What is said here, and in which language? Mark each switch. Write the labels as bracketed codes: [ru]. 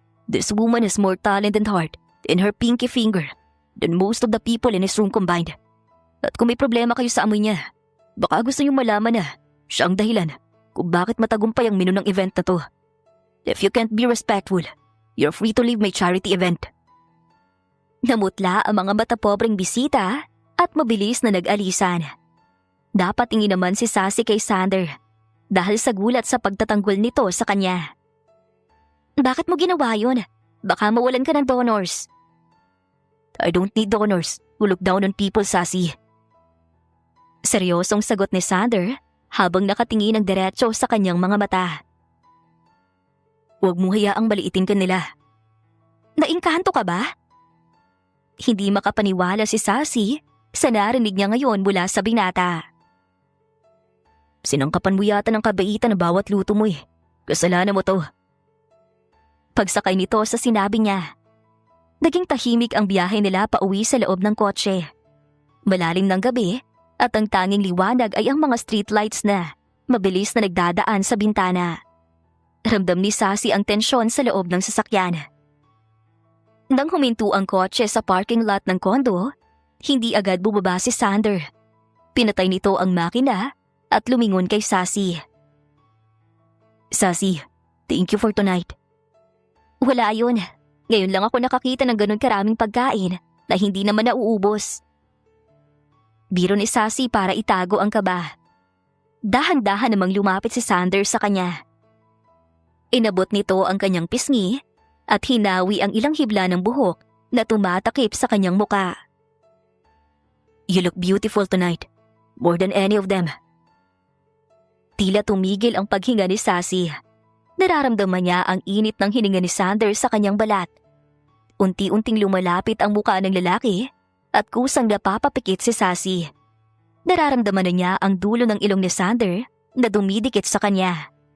[en] This woman has more talent and heart in her pinky finger than most of the people in this room combined. [tl] At kung may problema kayo sa amoy niya, baka gusto niyong malaman na siya ang dahilan kung bakit matagumpay ang menu ng event na to. [en] If you can't be respectful, you're free to leave my charity event. [tl] Namutla ang mga matapobreng bisita at mabilis na nag-alisan. Dapat tingin naman si Sassy kay Sander dahil sa gulat sa pagtatanggol nito sa kanya. Bakit mo ginawa yun? Baka mawalan ka ng donors. [en] I don't need donors who look down on people, Sassy. [tl] Seryosong sagot ni Sander habang nakatingin ng diretso sa kanyang mga mata. Huwag mo hayaang maliitin ka nila. Naingkanto ka ba? Hindi makapaniwala si Sassy sa narinig niya ngayon mula sa binata. Sinangkapan mo yata ng kabaitan na bawat luto mo eh. Kasalanan mo to. Pagsakay nito sa sinabi niya, naging tahimik ang biyahe nila pauwi sa loob ng kotse. Malalim ng gabi at ang tanging liwanag ay ang mga streetlights na mabilis na nagdadaan sa bintana. Ramdam ni Sassy ang tensyon sa loob ng sasakyan. Nang huminto ang kotse sa parking lot ng kondo, hindi agad bumaba si Sander. Pinatay nito ang makina at lumingon kay Sassy. [en] Sassy, thank you for tonight. [tl] Wala yun. Ngayon lang ako nakakita ng ganun karaming pagkain na hindi naman nauubos. Biro ni Sassy para itago ang kaba. Dahan-dahan namang lumapit si Sander sa kanya. Inabot nito ang kanyang pisngi at hinawi ang ilang hibla ng buhok na tumatakip sa kanyang muka. [en] "You look beautiful tonight, more than any of them." [tl] Tila tumigil ang paghinga ni Sassy. Nararamdaman niya ang init ng hininga ni Sander sa kanyang balat. Unti-unting lumalapit ang muka ng lalaki at kusang napapapikit si Sassy. Nararamdaman na niya ang dulo ng ilong ni Sander na dumidikit sa kanya.